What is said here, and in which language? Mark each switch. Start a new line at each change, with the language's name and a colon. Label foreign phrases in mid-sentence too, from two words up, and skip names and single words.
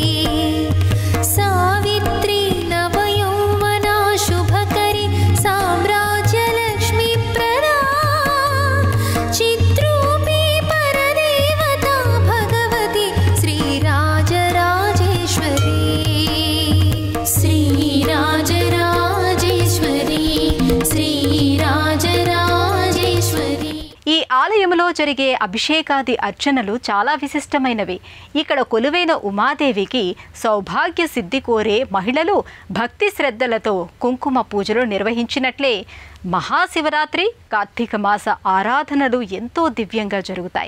Sanskrit: सावित्री नवयौवना शुभकरी साम्राज्यलक्ष्मी प्रदा चिद्रूपी परदेवता भगवती श्रीराजराजेश्वरी श्रीराजराजेश्वरी श्रीराजराजेश्वरी
Telugu: ఈ ఆలయంలో జరిగే అభిషేకాది అర్చనలు చాలా విశిష్టమైనవి. ఇక్కడ కొలువైన ఉమాదేవికి సౌభాగ్య సిద్ధి కోరే మహిళలు భక్తి శ్రద్ధలతో కుంకుమ పూజలు నిర్వహించినట్లే మహాశివరాత్రి, కార్తీక మాస ఆరాధనలు ఎంతో దివ్యంగా జరుగుతాయి.